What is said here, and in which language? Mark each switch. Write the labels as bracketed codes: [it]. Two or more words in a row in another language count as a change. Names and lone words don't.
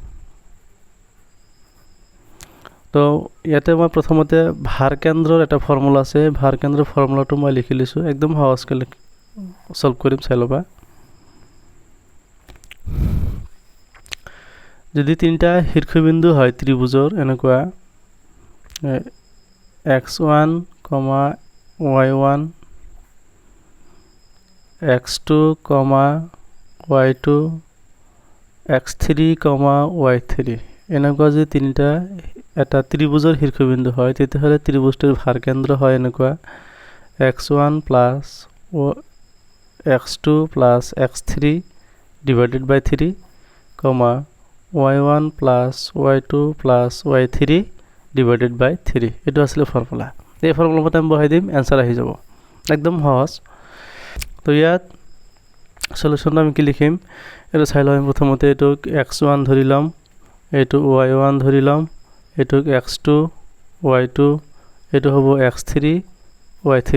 [as] তো ইয়াতে মই প্ৰথমতে ভাৰকেন্দ্ৰৰ এটা ফৰ্মুলা আছে। ভাৰকেন্দ্ৰৰ ফৰ্মুলাটো মই লিখি লৈছোঁ। একদম সহজকৈ সলভ কৰিম, চাই ল'বা। যদি তিনিটা শীৰ্ষবিন্দু হয় ত্ৰিভুজৰ এনেকুৱা x1, y1, x2, y2, x3, y3 এনেকুৱা যদি তিনিটা এটা ত্ৰিভুজৰ শীৰ্ষবিন্দু হয় তেতিয়াহ'লে ত্ৰিভুজটোৰ ভাৰকেন্দ্ৰ হয় এনেকুৱা x1 plus [en] x2 plus x3 divided by 3, y1 plus y2 plus y3 divided by 3। [as] এইটো আসলে ফৰ্মুলা। এই ফৰ্মুলা মতে আমি বহাই দিম, এনসাৰ আহি যাব। একদম সহজ। তো ইয়াত সলিউশনটো আমি কি লিখিম এটা চাই লওঁ। প্ৰথমতে এইটোক x1 ধৰি ল'ম, এইটো y1 ধৰি ল'ম, এইটোক x2 y2, এইটো হ'ব x3 y3।